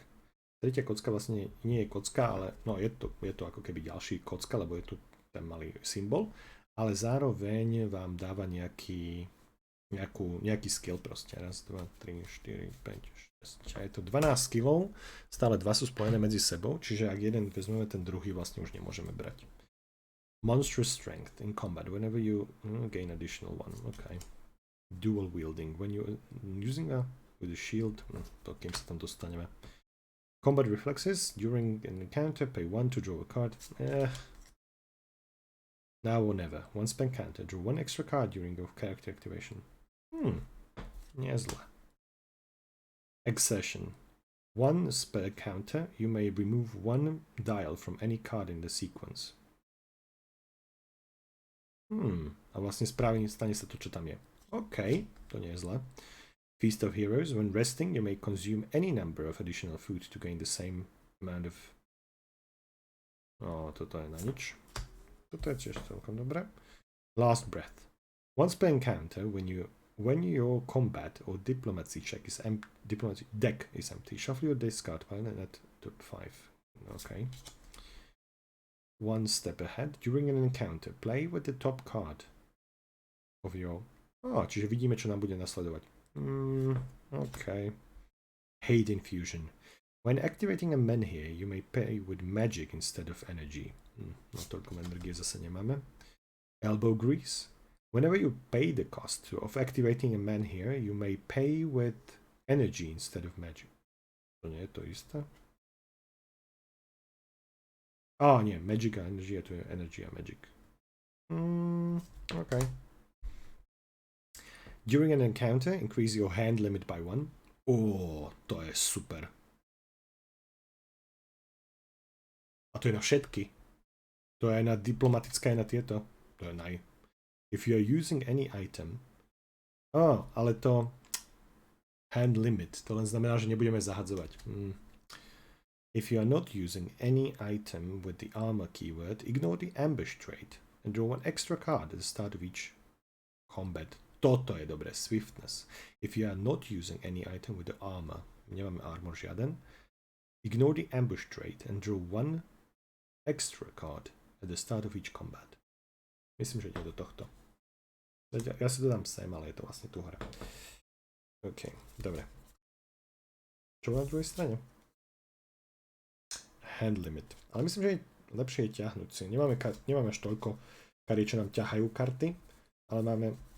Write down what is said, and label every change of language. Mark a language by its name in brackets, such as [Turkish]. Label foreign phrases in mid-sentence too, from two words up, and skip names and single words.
[Slovak] Tretia kocka vlastne nie je kocka, ale je to ako keby ďalší kocka, lebo je tu ten malý symbol, ale zároveň vám dáva nejaký skill proste. Raz, 2, 3, 4, 5, 6. A je to 12 skillov, stále 2 sú spojené medzi sebou, čiže ak jeden vezmeme, ten druhý vlastne už nemôžeme brať. [English] Monstrous strength in combat. Whenever you gain additional one. Okay. Dual wielding. When you using with a shield. [Slovak] To kým sa tam dostaneme. [English] Combat reflexes. During an encounter, pay 1 to draw a card. Now or never. Once per encounter, draw 1 extra card during your character activation. [Slovak] Nie zle. [English] Exertion. Once per encounter, you may remove 1 dial from any card in the sequence. [Slovak] A vlastne stane sa to, čo tam je. OK, to nie je zle. [English] Feast of Heroes. When resting, you may consume any number of additional food to gain the same amount of... [Slovak] toto je na nič. Toto je tiež celkom dobré. [English] Last Breath. Once per encounter, when your combat or diplomacy diplomacy deck is empty, shuffle your discard pile and add to 5. OK. one step ahead. During an encounter, play with the top card of your... [Slovak] čiže vidíme, čo nám bude nasledovať. [English] OK. Hate infusion. When activating a menhir, you may pay with magic instead of energy. [Slovak] No toľko energie zase nemáme. [English] Elbow grease. Whenever you pay the cost of activating a menhir, you may pay with energy instead of magic. [Slovak] To nie je to isté. Nie, magic a energy, to je energy a magic. OK. [English] During an encounter, increase your hand limit by 1. [Slovak] To je super. A to je na všetky. To je na diplomatické, na tieto. To je naj. [English] If you are using any item... [Slovak] ale to... [English] Hand limit. [Slovak] To len znamená, že nebudeme zahadzovať. [English] If you are not using any item with the armor keyword, ignore the ambush trait and draw one extra card at the start of each combat. [Slovak] Toto je dobré. [English] Swiftness. If you are not using any item with the armor, [Slovak] nemáme armor žiaden, [English] ignore the ambush trait and draw one extra card at the start of each combat. [Slovak] Myslím, že ide do tohto. Ja si to dám sem, ale je to vlastne tu hra. OK, dobre. Čo bolo na druhej strane? [English] Hand limit. [Slovak] Ale myslím, že je lepšie je ťahnuť si. Nemáme až toľko kariet, čo nám ťahajú karty, ale máme...